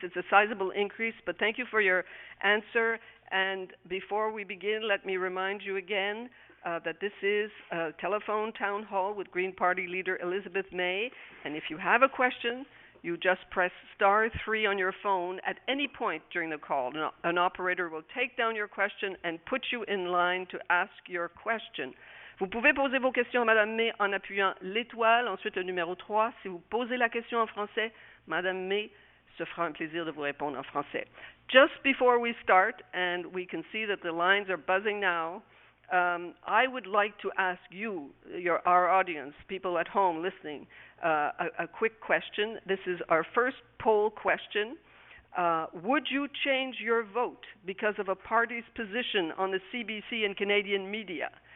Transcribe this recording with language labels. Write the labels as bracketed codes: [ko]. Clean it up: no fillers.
[en] It's a sizable increase, but thank you for your answer. And before we begin, let me remind you again that this is a telephone town hall with Green Party leader Elizabeth May. And if you have a question, you just press *3 on your phone at any point during the call. An operator will take down your question and put you in line to ask your question. [fr] Vous pouvez poser vos questions à Madame May en appuyant l'étoile, ensuite le numéro 3. Si vous posez la question en français, Madame May se fera un plaisir de vous répondre en français. [en] Just before we start, and we can see that the lines are buzzing now, I would like to ask you, our audience, people at home listening, a quick question. This is our first poll question. Would you change your vote because of a party's position on the CBC and Canadian media?